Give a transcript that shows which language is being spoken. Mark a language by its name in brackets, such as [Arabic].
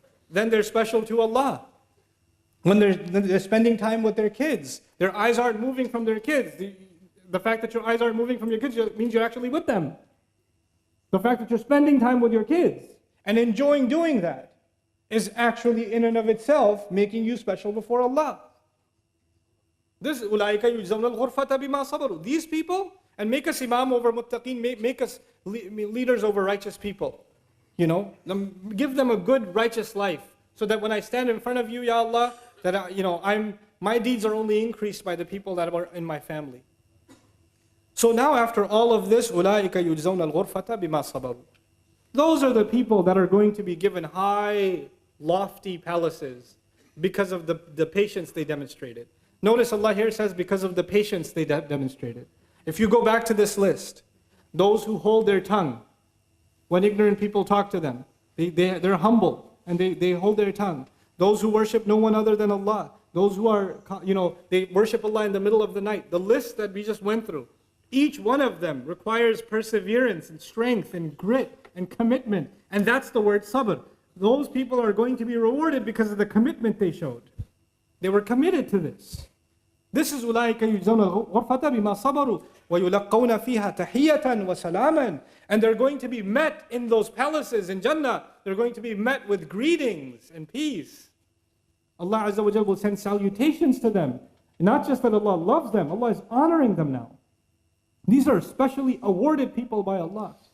[English] Then they're special to Allah. When they're spending time with their kids, their eyes aren't moving from their kids. The fact that your eyes aren't moving from your kids means you're actually with them. The fact that you're spending time with your kids and enjoying doing that is actually in and of itself making you special before Allah. [Arabic] This أُولَٰئِكَ يُجْزَوْنَ الْغُرْفَةَ بِمَا صَبَرُوا. [English] These people, and make us imam over muttaqeen, make us leaders over righteous people. Give them a good righteous life, so that when I stand in front of you, Ya Allah, that my deeds are only increased by the people that are in my family. So now after all of this, [Arabic] أُولَٰئِكَ يُجْزَوْنَ الْغُرْفَةَ بِمَا صَبَرُوا. [English] Those are the people that are going to be given high, lofty palaces because of the patience they demonstrated. Notice Allah here says because of the patience they demonstrated. If you go back to this list, those who hold their tongue when ignorant people talk to them, they're humble and they hold their tongue. Those who worship no one other than Allah, those who are, they worship Allah in the middle of the night. The list that we just went through, each one of them requires perseverance and strength and grit and commitment. And that's the word sabr. Those people are going to be rewarded because of the commitment they showed. They were committed to this. This is [Arabic] أُولَٰئِكَ يُجْزَوْنَ الْغُرْفَةَ بِمَا صَبَرُوا وَيُلَقَّوْنَ فِيهَا تَحِيَّةً وَسَلَامًا. [English] And they're going to be met in those palaces in Jannah. They're going to be met with greetings and peace. Allah Azza wa Jalla will send salutations to them. Not just that Allah loves them, Allah is honoring them now. These are specially awarded people by Allah.